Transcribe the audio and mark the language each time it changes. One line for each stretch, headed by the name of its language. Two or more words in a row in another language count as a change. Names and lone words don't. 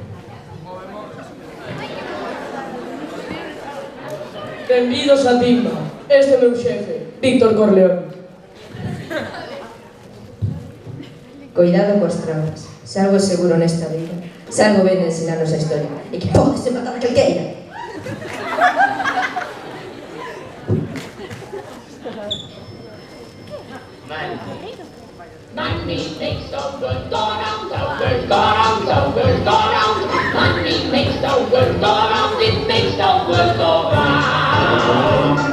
Galician: Benvidos a Timba. Este é o meu xefe, Víctor Corleone. Cuidado coas trabas. Se algo é seguro nesta vida, se algo ven ensinarnos a historia, e que pódese matar a calqueira.
English: Money makes the world go round, the world go round, the world go round. Money makes the world go round, it makes the world go round.